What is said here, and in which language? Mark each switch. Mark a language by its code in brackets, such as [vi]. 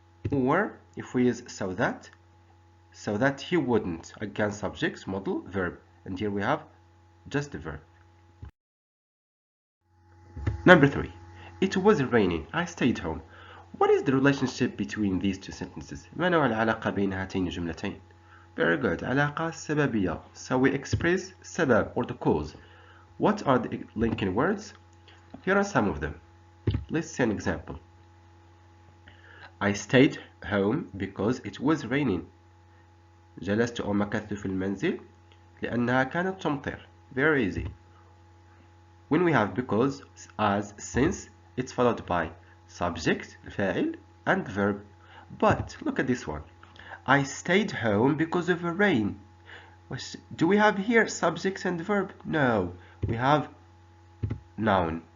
[en] Or if we use so that he wouldn't. Again subject, model, verb. And here we have just the verb. Number 3. It was raining. I stayed home. What is the relationship between these 2 sentences? [ar] ما نوع العلاقة بين هاتين الجملتين? [en] Very good. [ar] علاقة سببية. [en] So we express سبب or the cause. What are the linking words? Here are some of them. Let's see an example. I stayed home because it was raining. [ar] جلست أو مكثت في المنزل لأنها كانت تمطر. [en] Very easy. When we have because, as, since, it's followed by subject, الفاعل, and verb. But look at this one. I stayed home because of the rain. Do we have here subject and verb? No. We have noun.